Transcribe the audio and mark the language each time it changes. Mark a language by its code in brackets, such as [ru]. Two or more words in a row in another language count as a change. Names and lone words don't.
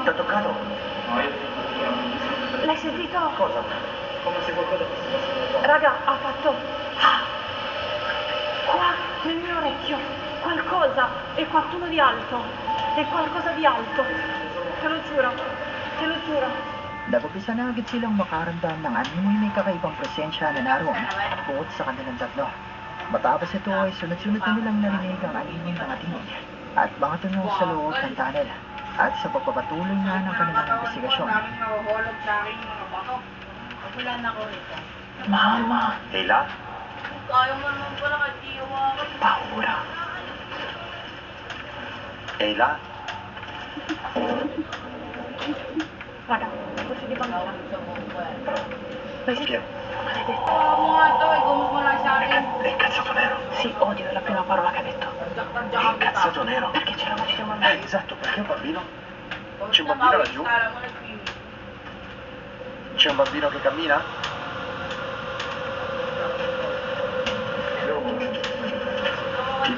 [it] Ti ha toccato? No, io sono L'hai sentito? Cosa? Come se qualcosa fosse passato. Raga, ha fatto... Ah! Qua, nel mio orecchio, qualcosa, e qualcuno di alto. E qualcosa di alto. Te lo giuro, te lo giuro. [tl] Nag-umpisa na agad silang makaramdam ng animoy may kakaibang presensya na naroon bukod sa kanilang tatlo. Matapos ito ay sunod-sunod na nilang narinig ang animoy mga tinig at mga tunog sa loob ng tunnel at sa pagpapatuloy na ng kanilang investigasyon. Nahuhulog sa akin yung mga bato. Wala na ako nito. Mama! Leila? Kaya mo naman pala kahit di hawakan. [it] Paura. Leila? Raga, forse di bambina. Fischia. [tl] Hawa mo nga ito, igumos mo lang sa akin. [it] È incazzato nero. Sì, odio, è la prima parola che ha detto. È incazzato nero. Perché c'era una voce mamma? Esatto, perché un bambino? C'è un bambino laggiù? C'è un bambino che cammina? Tipo?